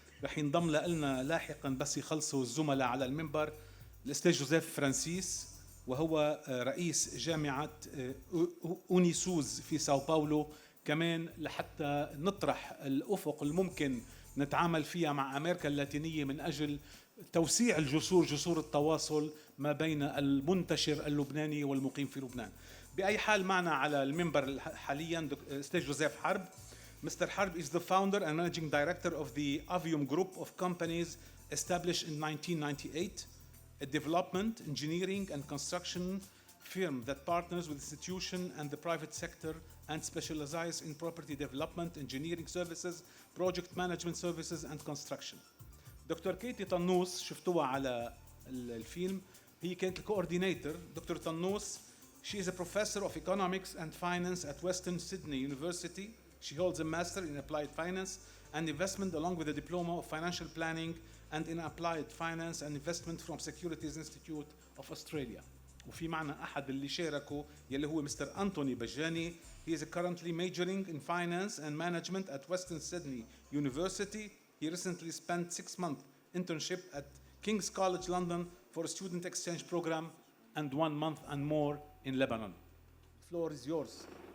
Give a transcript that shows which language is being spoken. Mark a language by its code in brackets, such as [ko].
[ar] رح ينضم لنا لاحقا بس يخلصوا الزملاء على المنبر الأستاذ جوزيف فرانسيس، وهو رئيس جامعة أونيسوز في ساو باولو، كمان لحتى نطرح الأفق الممكن نتعامل فيها مع أمريكا اللاتينية من أجل توسيع جسور التواصل ما بين المنتشر اللبناني والمقيم في لبنان. بأي حال معنا على المنبر حاليا أستاذ جوزيف حرب. [en] Mr. Harb is the founder and managing director of the Avium Group of companies established in 1998, a development, engineering and construction firm that partners with institutions and the private sector and specializes in property development, engineering services, project management services and construction. [ar] دكتور كيتي طنوس شفتوها على الفيلم، هي كانت الكوردينيتور. [en] Doctor طنوس, she is a professor of economics and finance at Western Sydney University. She holds a master in applied finance and investment along with a diploma of financial planning and in applied finance and investment from Securities Institute of Australia. [ar] وفي معنا أحد اللي شاركوا يلي هو مستر أنتوني بجاني. [en] He is currently majoring in finance and management at Western Sydney University. He recently spent 6-month internship at King's College London for a student exchange program and 1 month and more in Lebanon. The floor is yours.